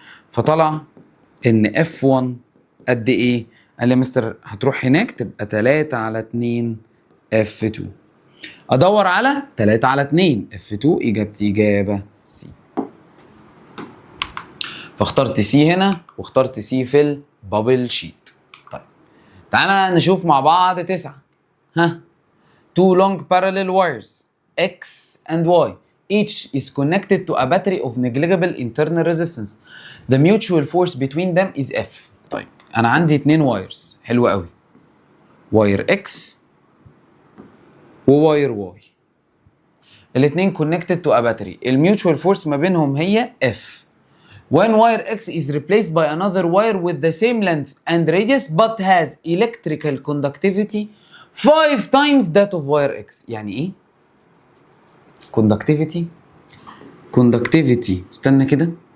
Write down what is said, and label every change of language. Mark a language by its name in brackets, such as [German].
[Arabic] فطلع ان F1 قد ايه؟ قال لي مستر هتروح هناك تبقى 3 على 2 F2. ادور على 3 على 2 F2. اجابتي اجابه C. فاخترت C هنا واخترت C في البابل شيت. طيب تعالى نشوف مع بعض 9. [English] ها two long parallel wires X and Y each is connected to a battery of negligible internal resistance. The mutual force between them is F. [Arabic] طيب انا عندي 2 وايرز. حلو قوي. واير X وواير Y. [English] الاثنين connected to a battery. [Arabic] الميوتشوال فورس ما بينهم هي F. [English] When wire X is replaced by another wire with the same length and radius but has electrical conductivity 5 times that of wire X. [Arabic] يعني ايه؟ conductivity استنى كده.